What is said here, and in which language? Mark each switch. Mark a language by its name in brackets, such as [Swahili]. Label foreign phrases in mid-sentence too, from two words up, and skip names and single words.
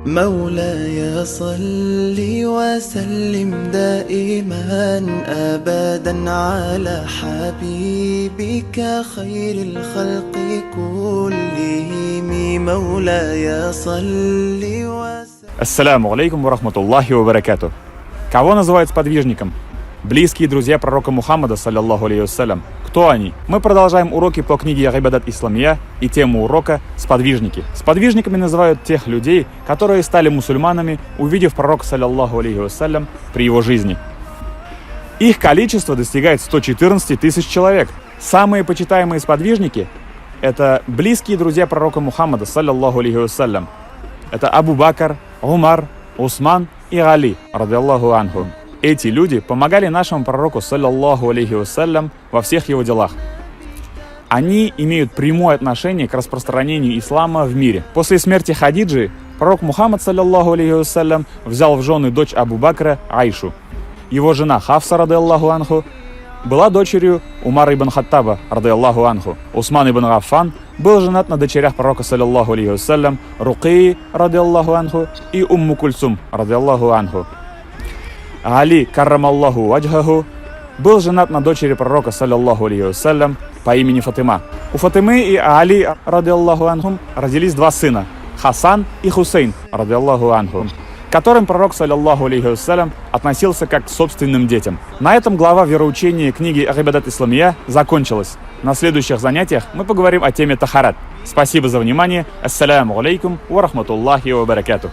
[Arabic] مولاي صل وسلم دائما أبدا على حبيبك خير الخلق كلهم. مولاي صل وسلم. السلام عليكم ورحمة الله وبركاته. [Russian] Кого называют сподвижником? Близкие друзья пророка Мухаммада, [Arabic] صلى الله عليه وسلم. [Russian] Кто они? Мы продолжаем уроки по книге Ибадат Исламия, и тему урока – сподвижники. Сподвижниками называют тех людей, которые стали мусульманами, увидев пророка, [Arabic] صلى الله عليه وسلم, [Russian] при его жизни. Их количество достигает 114 тысяч человек. Самые почитаемые сподвижники – это близкие друзья пророка Мухаммада, [Arabic] صلى الله عليه وسلم. [Russian] Это Абу Бакр, Умар, Усман и Али, [Arabic] رضي الله عنه. [Russian] Эти люди помогали нашему пророку, [Arabic] صلى الله عليه وسلم, [Russian] во всех его делах. Они имеют прямое отношение к распространению ислама в мире. После смерти Хадиджи пророк Мухаммад, [Arabic] صلى الله عليه وسلم, [Russian] взял в жены дочь Абу Бакра Айшу. Его жена Хафса, [Arabic] رضي الله عنه, [Russian] была дочерью Умара ибн Хаттаба, [Arabic] رضي الله عنه. [Russian] Усман ибн Аффан был женат на дочерях пророка, [Arabic] صلى الله عليه وسلم, Рукии, رضي الله عنه, и Умму Кульсум, رضي الله عنه. [Russian] Али, [Arabic] كرم الله وجهه, [Russian] был женат на дочери пророка, [Arabic] صلى الله عليه وسلم, [Russian] по имени Фатима. У Фатимы и Али, [Arabic] رضي الله عنهم, [Russian] родились два сына, Хасан и Хусейн, [Arabic] رضي الله عنه, [Russian] к которым пророк, [Arabic] صلى الله عليه وسلم, [Russian] относился как к собственным детям. На этом глава вероучения книги Ибадат Исламия закончилась. На следующих занятиях мы поговорим о теме тахарат. Спасибо за внимание. [Arabic] السلام عليكم ورحمة الله وبركاته.